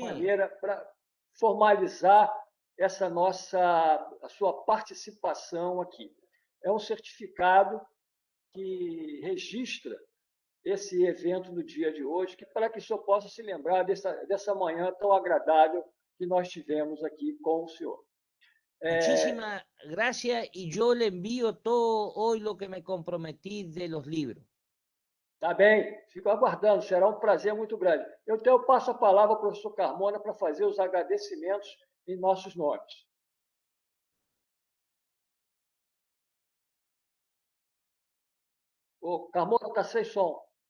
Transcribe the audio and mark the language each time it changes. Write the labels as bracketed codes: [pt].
[pt] maneira para formalizar a sua participação aqui. É um certificado que registra esse evento no dia de hoje, para que o senhor possa se lembrar dessa manhã tão agradável que nós tivemos aqui com o senhor. [es] Muchísimas gracias y yo le envío todo hoy lo que me comprometí de los libros. [pt] Tá bem, fico aguardando, será um prazer muito grande. Então, eu passo a palavra ao professor Carmona para fazer os agradecimentos em nossos nomes. O Carmona está sem som.